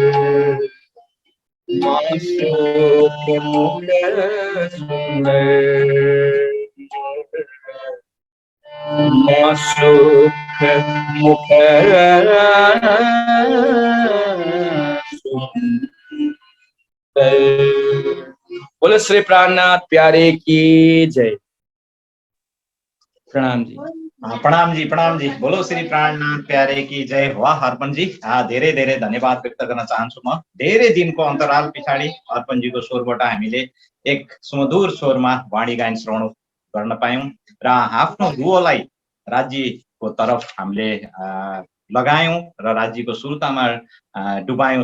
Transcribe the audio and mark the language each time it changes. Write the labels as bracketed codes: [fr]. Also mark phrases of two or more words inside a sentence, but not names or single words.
[hi] मासूक मुख सुंदर, मासूक मुख सुंदर। बोलो श्री प्राणनाथ प्यारे की जय। प्रणाम जी। प्रणाम जी बोलो श्री प्राणनाथ प्यारे की जय। वाह अर्पण जी, [ne] धेरै धेरै धन्यवाद व्यक्त गर्न चाहन्छु। म धेरै दिनको अन्तराल पछाडि अर्पणजीको स्वरबाट हामीले एक सुमधुर स्वरमा वाणी गायन श्रवण गर्न पायौं र आफ्नो दुवोलाई राज्यको तर्फ हामीले लगायौं र राज्यको सुर्तामा डुबायौं।